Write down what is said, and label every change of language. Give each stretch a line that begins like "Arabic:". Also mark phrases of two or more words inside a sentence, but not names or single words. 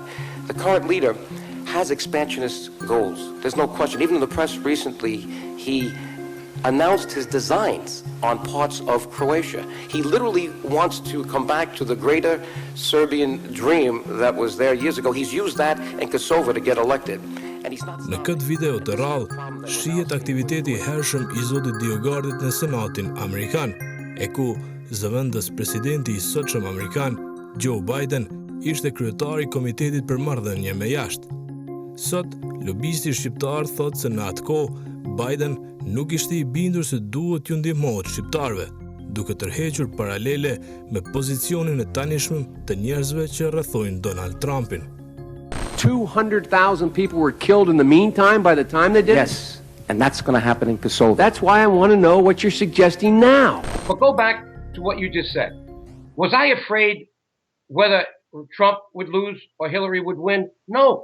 English: The current leader has expansionist goals. There's no question. Even in the press recently, he announced his designs on parts of Croatia. He literally wants to come back to the greater Serbian dream that was there years ago. He's used that in Kosovo to get elected.
Albanian: Në këtë video të rrallë, shihet aktiviteti i hershëm i zotit Diogardit në Senatin Amerikan, e ku zëvendës presidenti i sotshëm Amerikan, Joe Biden, ishte kryetari i Komitetit për Marrëdhënie me Jashtë. Sot, lobisti shqiptar thotë se në atë kohë Biden nuk ishte i bindur se duhet ju ndihmohet shqiptarëve, duke tërhequr paralele me pozicionin e tanishëm të njerëzve që rrethojnë Donald Trumpin.
English: 200,000 people were killed in the meantime by the time they did it? Yes, and that's going to happen in Kosovo. That's why I want to know what you're suggesting now. But go back to what you just said. Was I afraid whether Trump would lose or Hillary would win? No.